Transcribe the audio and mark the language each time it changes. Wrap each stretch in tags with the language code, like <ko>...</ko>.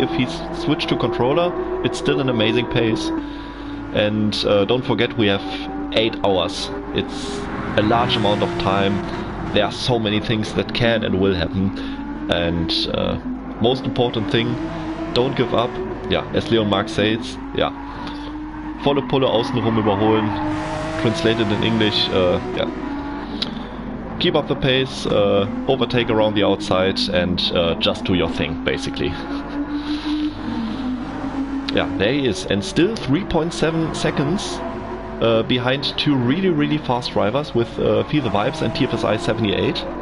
<en>If he's switched to controller, it's still an amazing pace. And don't forget, we have 8 hours. It's a large amount of time. There are so many things that can and will happen. And most important thing, don't give up.</en> <de>Ja,</de> <en>as Leon Marx says,</en> <de>ja, volle Pulle außenrum überholen.</de> <en>Translated in English, yeah. Keep up the pace, overtake around the outside, and just do your thing, basically. Yeah, there he is, and still 3.7 seconds behind two really fast drivers with Feel the Vibes and TFSI 78.</en>